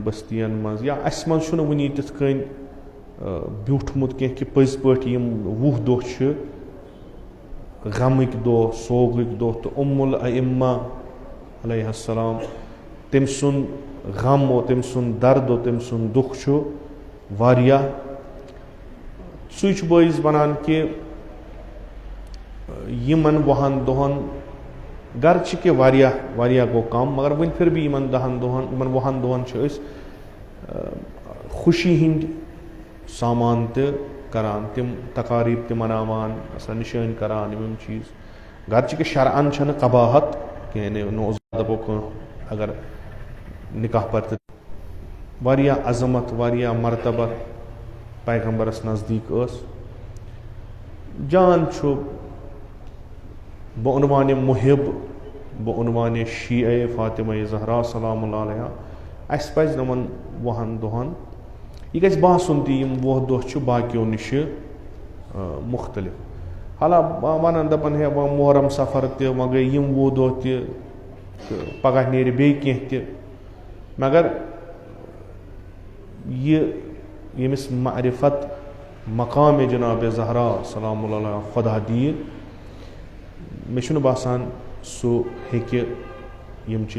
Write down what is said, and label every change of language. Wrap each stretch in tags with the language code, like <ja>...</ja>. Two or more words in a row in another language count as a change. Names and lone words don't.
<ks>بستین منٛز یا اَسہِ منٛز چھُنہٕ وٕنہِ تِتھ کٔنۍ بیوٗٹھمُت کینٛہہ کہِ پٔزۍ پٲٹھۍ یِم 20 دۄہ چھِ غمٕکۍ دۄہ سوگٕکۍ دۄہ تہٕ الائمہ</ks> <ar>علیہ السلام</ar> <ks>تٔمۍ سُنٛد غم او تٔمۍ سُنٛد درد او تٔمۍ سُنٛد دُکھ چھُ واریاہ. سُے چھُ بٲیِس بنان کہِ یِمن 20 دۄہن</ks> <ur>گرچہ کہ</ur> <ks>واریاہ گوٚو کم مگر وۄنۍ</ks> <ur>پھر بھی</ur> <ks>یِمن 10 دۄہن یِمن 20 دۄہن چھِ أسۍ خوشی ہٕنٛدۍ سامان تہِ کران تِم تقاریٖب تہِ مناوان آسان نِشٲنۍ کران یِم چیٖز.</ks> <ur>گرچہ کہ</ur> <ks>شرعن چھنہٕ قباحت کینٛہہ نوز دپو کانٛہہ اگر نکاح پرتہِ واریاہ عظمت واریاہ مرتبت پیغمبرس نزدیٖک ٲس. جان چھُ بعنوان محب بعنوان شیعہ فاطمہ زہرا</ks> <ar>سلام اللہ علیہا</ar> <ks>اَسہِ پَزِ نہٕ یِمن 20 دۄہن یہِ گژھِ باسُن تہِ یِم 20 دۄہ چھِ باقیو نِش مختلف. حالا ونان دپان ہے وۄنۍ محرم سفر تہِ وۄنۍ گٔے یِم 20 دۄہ تہِ تہٕ پگاہ نیرِ بیٚیہِ کینٛہہ تہِ مگر یہِ ییٚمِس معرفت مقام جناب زہرا</ks> <ar>سلام اللہ علیہ</ar> <ks>خۄدا دِیہِ مےٚ چھُنہٕ باسان سُہ ہیٚکہِ یِم چیٖز.</ks>